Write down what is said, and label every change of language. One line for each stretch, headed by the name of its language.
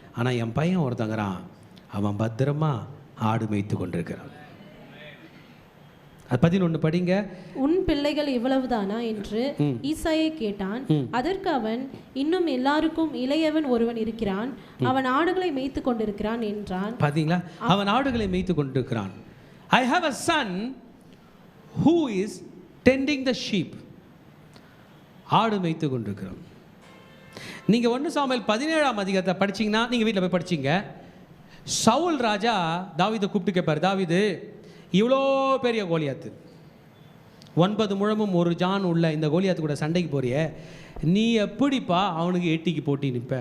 Tamil: ஆனால் என் பையன் ஒருத்தங்கிறான், அவன் பத்திரமா ஆடு மேய்த்து கொண்டிருக்கிறான். 11 படிங்க. உன் பிள்ளைகள் இவ்வளவுதானா என்று ஈசாயை கேட்டான். அதற்கு அவன், இன்னும் எல்லாருக்கும் இளையவன் ஒருவன் இருக்கிறான், அவன் ஆடுகளை மேய்த்து கொண்டிருக்கிறான் என்றான். பாத்தீங்களா, அவன் ஆடுகளை மேய்த்து கொண்டிருக்கிறான்.
English: I have a son who is tending the sheep.
Tamil: ஆடு மேய்த்து கொண்டிருக்கிறோம். நீங்கள் 1 சாமுவேல் 17ஆம் அதிகாரத்தை படிச்சிங்கன்னா, நீங்கள் வீட்டில் போய் படிச்சிங்க, சவுல் ராஜா தாவீதை கூப்பிட்டு கேட்பார், தாவீது இவ்வளோ பெரிய கோலியாத்து, 9 முழமும் 1 ஜான் உள்ள இந்த கோலியாத்து கூட சண்டைக்கு போறிய, நீ எப்படிப்பா அவனுக்கு 8க்கு போட்டி நிற்ப?